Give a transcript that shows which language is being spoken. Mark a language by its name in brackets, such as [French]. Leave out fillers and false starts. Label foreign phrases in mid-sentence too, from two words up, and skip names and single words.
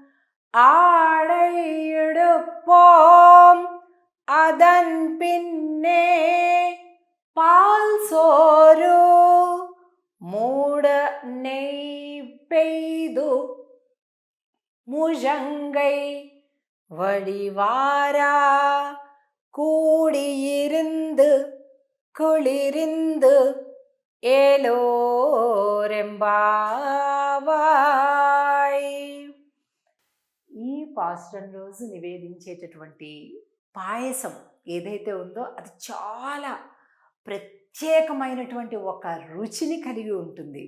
[Tamil] ஆடையிடுப்போம் அதன் பின்னே பால் சோறு மூட நெய் பெய்து முழங்கை வடிவாரா கூடியிருந்து குளிர்ந்து ஏலோர் எம்பாவாய். [Telugu] ఈ పాస్టర్ రోజు నివేదించేటటువంటి పాయసం ఏదైతే ఉందో అది చాలా ప్రత్యేకమైనటువంటి ఒక రుచిని కలిగి ఉంటుంది.